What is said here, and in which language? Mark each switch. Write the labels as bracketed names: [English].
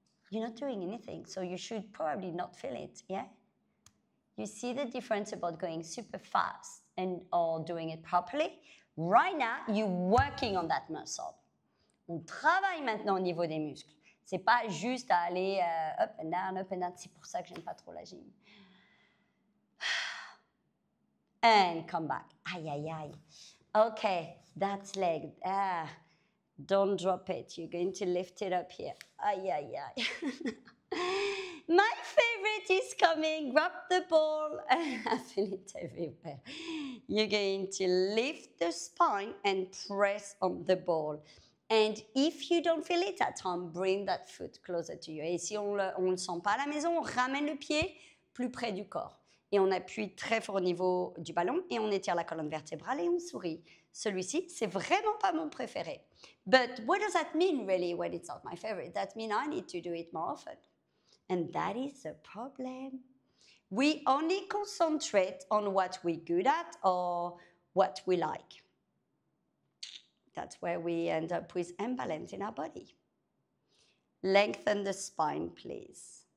[English] You're not doing anything, so you should probably not feel it, yeah? You see the difference about going super fast or doing it properly? Right now, you're working on that muscle. [French] On travaille maintenant au niveau des muscles. C'est pas juste à aller [English] up and down, up and down. [French] C'est pour ça que j'aime pas trop la gym. [English] And come back. Aïe, aïe, aïe. Okay, that's leg. Don't drop it. You're going to lift it up here. Aïe, aïe, aïe. My favorite is coming. Grab the ball. I feel it everywhere. You're going to lift the spine and press on the ball. And if you don't feel it at home, bring that foot closer to you. [French] Et si on le sent pas à la maison, on ramène le pied plus près du corps. Et on appuie très fort au niveau du ballon et on étire la colonne vertébrale et on sourit. Celui-ci, c'est vraiment pas mon préféré. [English] But what does that mean really when it's not my favorite? That means I need to do it more often. And that is a problem. We only concentrate on what we're good at or what we like. That's where we end up with imbalance in our body. Lengthen the spine, please.